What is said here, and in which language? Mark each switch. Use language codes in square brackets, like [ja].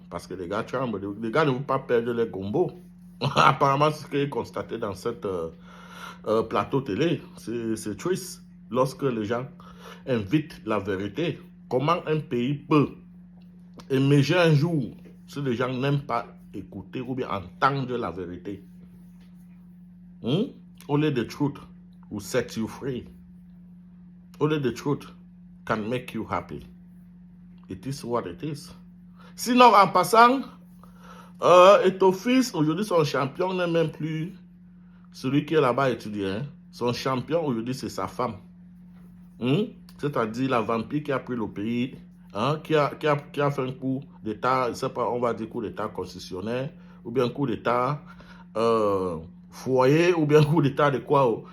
[fr] Parce que les gars tremblent, les gars ne vont pas perdre les gombos. Apparemment, c'est ce qui est constaté dans cette plateau télé. C'est triste. Lorsque les gens invitent la vérité, comment un pays peut émerger un jour si les gens n'aiment pas écouter ou bien entendre la vérité? [en] Only the truth will set you free. Only the truth can make you happy. It is what it is. [fr] Sinon, en passant, Eto'o-Fils, aujourd'hui, son champion n'est même plus celui qui est là-bas étudiant. Son champion, aujourd'hui, c'est sa femme. C'est-à-dire la vampire qui a pris le pays, qui a fait un coup d'État, je ne sais pas, on va dire coup d'État constitutionnel, ou bien coup d'État foyer, ou bien coup d'État de quoi.